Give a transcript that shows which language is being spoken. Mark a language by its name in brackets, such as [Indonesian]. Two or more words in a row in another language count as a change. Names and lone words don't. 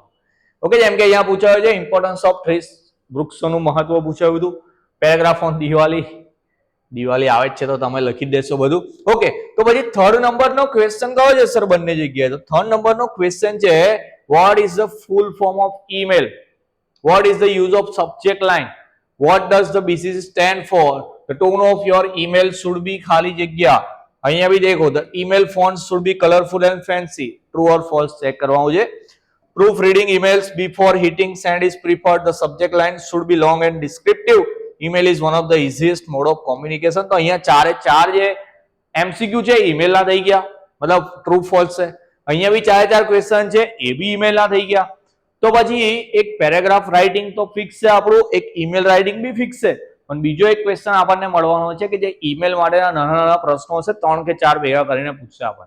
[Gujarati] ઓકે, જેમ કે અહીંયા પૂછાયું છે [English] importance of trees, [Gujarati] વૃક્ષોનું મહત્વ પૂછાયું હતું. [English] paragraph on Diwali [Gujarati] આવે છે તો તમે લખી દેશો બધું. ઓકે, તો પછી થર્ડ નંબરનો ક્વેશ્ચન કયો છે સર બંને જગ્યાએ? તો થર્ડ નંબરનો ક્વેશ્ચન છે [English] what is the full form of email? What is the use of subject line? What does the BCC stand for? The tone of your email should be [Gujarati] ખાલી જગ્યા. અહીંયા બી દેખો, [English] the email font should be colorful and fancy. True or false [Gujarati] ચેક કરવાનું છે. [English] Proof reading emails before hitting send is preferred. The subject line should be long and descriptive. Email is one of the easiest mode of communication. [Gujarati] તો અહીંયા 4 જે MCQ છે ઈમેલ ના થઈ ગયા, મતલબ [English] true false [Gujarati] છે. અહીંયા બી 4 ક્વેશ્ચન છે, એ બી ઈમેલ ના થઈ ગયા. તો પછી એક [English] paragraph writing [Gujarati] તો ફિક્સ છે આપણું, એક [English] email writing [Gujarati] બી ફિક્સ છે. પણ બીજો એક ક્વેશ્ચન આપણને મળવાનો છે કે જે ઈમેલ માટેના નાના નાના પ્રશ્નો હશે 3 કે 4 ભેગા કરીને પૂછશે આપણને.